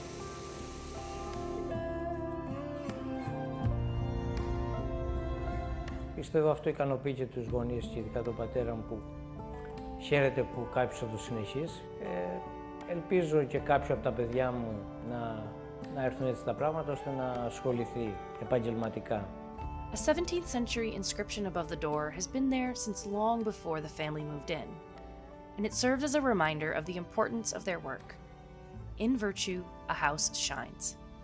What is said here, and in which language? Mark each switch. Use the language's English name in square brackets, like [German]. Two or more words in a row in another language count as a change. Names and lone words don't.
[Greek] Πιστεύω αυτό ικανοποιεί και τους γονείς και ειδικά τον πατέρα μου που χαίρεται που κάποιος θα το συνεχίσει. Ελπίζω και κάποιο από τα παιδιά μου να έρθουν έτσι τα πράγματα ώστε να ασχοληθεί επαγγελματικά. [English] A 17th century inscription above the door has been there since long before the family moved in, and it served as a reminder of the importance of their work. In virtue, a house shines.